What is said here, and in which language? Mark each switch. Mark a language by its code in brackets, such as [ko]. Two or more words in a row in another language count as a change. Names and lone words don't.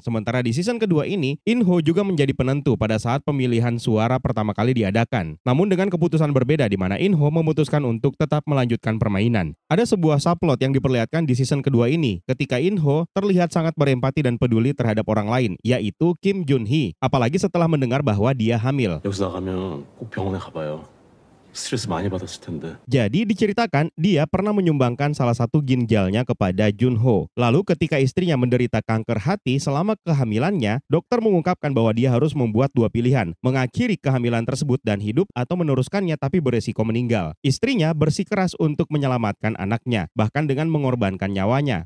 [id] Sementara di season kedua ini, In-ho juga menjadi penentu pada saat pemilihan suara pertama kali diadakan. Namun dengan keputusan berbeda di mana In-ho memutuskan untuk tetap melanjutkan permainan. Ada sebuah subplot yang diperlihatkan di season kedua ini ketika In-ho terlihat sangat berempati dan peduli terhadap orang lain, yaitu Kim Jun-hee, apalagi setelah mendengar bahwa dia hamil. [ko] 여기서 나가면 꼭 병원에 가봐요. 스트레스 많이 받았을 텐데. [id] Jadi diceritakan dia pernah menyumbangkan salah satu ginjalnya kepada Jun-ho. Lalu ketika istrinya menderita kanker hati selama kehamilannya, dokter mengungkapkan bahwa dia harus membuat dua pilihan, mengakhiri kehamilan tersebut dan hidup atau meneruskannya tapi beresiko meninggal. Istrinya bersikeras untuk menyelamatkan anaknya, bahkan dengan mengorbankan nyawanya.